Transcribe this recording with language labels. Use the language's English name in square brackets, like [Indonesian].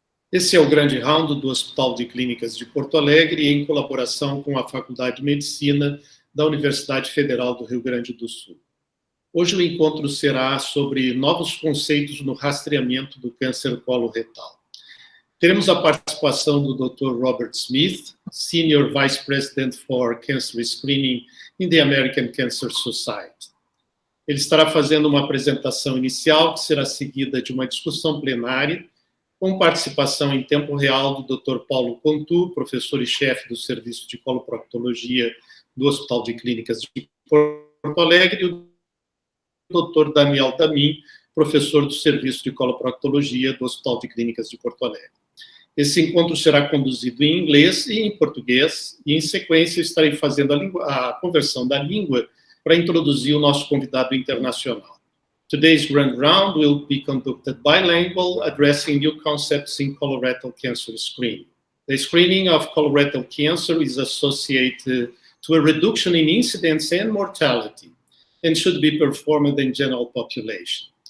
[Portuguese] Esse é o grande round do Hospital de Clínicas de Porto Alegre, em colaboração com a Faculdade de Medicina da Universidade Federal do Rio Grande do Sul. Hoje o encontro será sobre novos conceitos no rastreamento do câncer coloretal. Teremos a participação do Dr. [English] Robert Smith, Senior Vice President for Cancer Screening in the American Cancer Society. [Portuguese] Ele estará fazendo uma apresentação inicial, que será seguida de uma discussão plenária, com participação em tempo real do Dr. Paulo Contu, professor e chefe do Serviço de Coloproctologia do Hospital de Clínicas de Porto Alegre, e o Dr. Daniel Damin, professor do Serviço de Coloproctologia do Hospital de Clínicas de Porto Alegre. Esse encontro será conduzido em inglês e em português, e em sequência eu estarei fazendo a conversão da língua para introduzir o nosso convidado internacional. [English] Today's grand round will be conducted bilingual, addressing new concepts in colorectal cancer screening. The screening of colorectal cancer is associated to a reduction in incidence and mortality, and should be performed in general population.